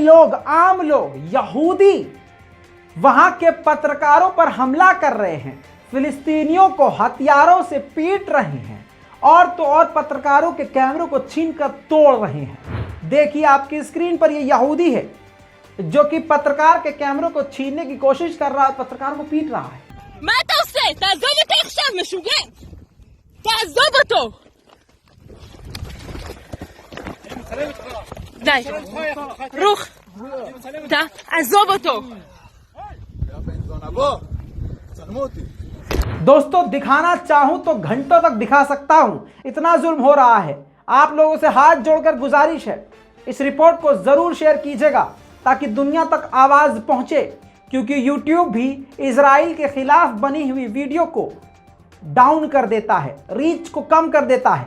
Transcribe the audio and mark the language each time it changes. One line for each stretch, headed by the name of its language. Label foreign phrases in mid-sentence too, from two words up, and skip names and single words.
Hindi: लोग, आम लोग, यहूदी वहां के पत्रकारों पर हमला कर रहे हैं, फिलिस्तीनियों को हथियारों से पीट रहे हैं और तो और पत्रकारों के कैमरों को छीनकर तोड़ रहे हैं। देखिए आपकी स्क्रीन पर ये यहूदी है जो कि पत्रकार के कैमरों को छीनने की कोशिश कर रहा है, पत्रकार को पीट रहा है।
Hebrew: מה אתה עושה? תעזוב אותי עכשיו, משוגע! תעזוב אותו! די, רוח! תעזוב אותו!
Hindi: दोस्तों, दिखाना चाहूं तो घंटों तक दिखा सकता हूं, इतना जुल्म हो रहा है। आप लोगों से हाथ जोड़कर गुजारिश है, इस रिपोर्ट को जरूर शेयर कीजिएगा ताकि दुनिया तक आवाज पहुंचे, क्योंकि YouTube भी इजराइल के खिलाफ बनी हुई वीडियो को डाउन कर देता है, रीच को कम कर देता है।